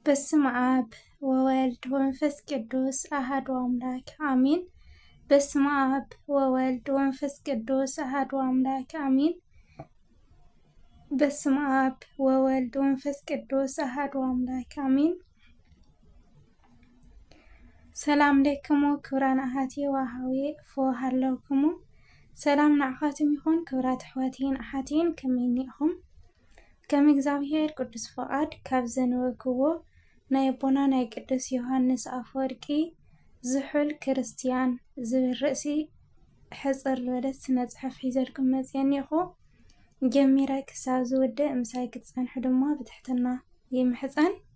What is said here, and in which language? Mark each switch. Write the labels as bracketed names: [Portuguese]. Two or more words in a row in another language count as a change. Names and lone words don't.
[Geez] በስመ አብ ወወልድ ወመንፈስ ቅዱስ አሐዱ አምላክ አሜን። በስመ አብ ወወልድ ወመንፈስ ቅዱስ አሐዱ አምላክ አሜን። በስመ አብ ወወልድ ወመንፈስ ቅዱስ አሐዱ አምላክ አሜን። ሰላም ለክሙ ክብራን አሐቲ ወአኀዌ ፈሃለውክሙ [Tigrinya] ሰላም ንዓኻትም ይኹን ክብራት ኣሕዋቴን ኣሓቴን ከመይ ኒኢኹም? ከም እግዚአብሔር ቅዱስ ፈቃድ ካብ ዘነበክዎ ናይ ኣቦና ናይ ቅዱስ ዮሃንስ ኣፈወርቂ ዝሑል ክርስቲያን ዝብል ርእሲ ሕፅር ዝበለት ስነ-ፅሑፍ ሒዘልኩም መፅየ እኒአኹ። ጀሚረ ክሳብ ዝውድእ ምሳይ ክትፀንሑ ድማ ብትሕትና ይምሕፀን።